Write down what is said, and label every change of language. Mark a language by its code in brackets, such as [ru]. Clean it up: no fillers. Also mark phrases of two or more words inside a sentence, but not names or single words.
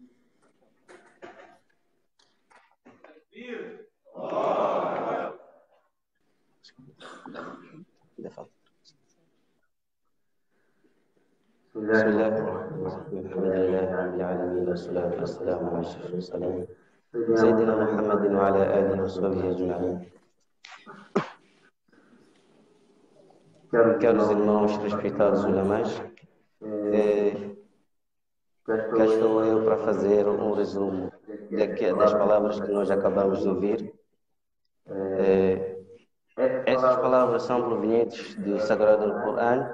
[ar] بسم الله الرحمن الرحيم الحمد لله رب العالمين والصلاة والسلام على أشرف المرسلين سيدنا محمد وعلى آله وصحبه أجمعين. [pt] Caros irmãos respeitados ulamás, cá estou eu para fazer um resumo das palavras que nós acabamos de ouvir. Essas palavras são provenientes do Sagrado Alcorão.